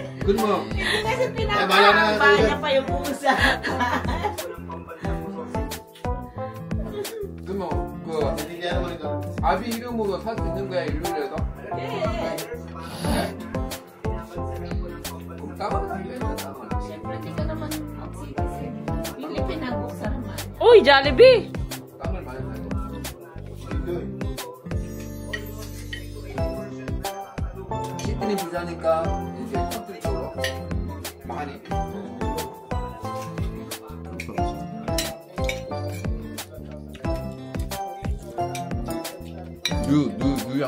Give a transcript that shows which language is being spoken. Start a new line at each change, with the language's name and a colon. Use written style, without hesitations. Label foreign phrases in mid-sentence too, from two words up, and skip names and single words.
Filipino: Doon mo. Hindi kasi pinapahaba niya pa yung pusa. doon mo.
Korean: 아비 이름으로 살 수 있는 거야, 일요일에도? 네.
Filipino: Siyempre, di ka naman hindi pinag-buksan naman. Uy, Jollibee!
Korean: 땅을 많이 사요. 시드니 부자니까 이제 컨트리 쪽으로 많이. 유양.